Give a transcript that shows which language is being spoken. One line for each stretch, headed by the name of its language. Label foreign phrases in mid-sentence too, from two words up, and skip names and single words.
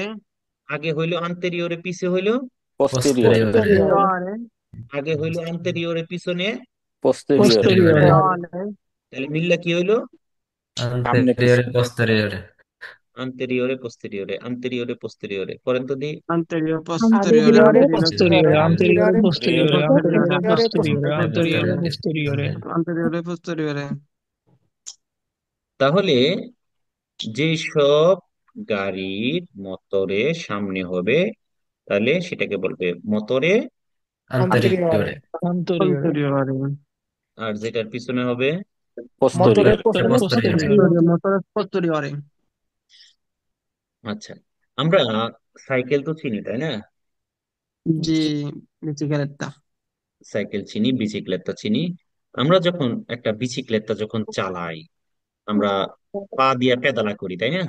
Bangla: আগে হইলো আন্তেরিওরে, পিছে হইলো
Italian: posterior, posteriore, posteriore,
Bangla: আগে হইলো আন্তেরিওরে, পিছনে
Italian: posterior, posteriore, posteriore,
Bangla: তাহলে মিললা কি হইলো? সামনে
Italian: anteriore,
Bangla: পিছনে,
Italian: posteriore, anteriore posteriore, anteriore posteriore,
Bangla: করেন তো দি।
Italian: anteriore, posteriore, anteriore, anteriore, posteriore, posteriore, posteriore, anteriore, anteriore, posteriore, posteriore, anteriore, posteriore, posteriore, anteriore posteriore
Bangla: তাহলে যেসব গাড়ির মোটরে সামনে হবে তাহলে সেটাকে বলবে মোটরে,
Italian: anteriore, anteriore, anteriore, anteriore,
Bangla: আর যেটার পিছনে হবে
Italian: motore posterior, posteriore, posteriore, motore posteriore,
Bangla: আচ্ছা, আমরা সাইকেল তো চিনি তাই না? জি bicicletta সাইকেল চিনি, বিচিক্লেটটা চিনি। আমরা যখন একটা বিচিক্লেটটা যখন চালাই, আমরা পা দিয়া পেদালা করি তাই না?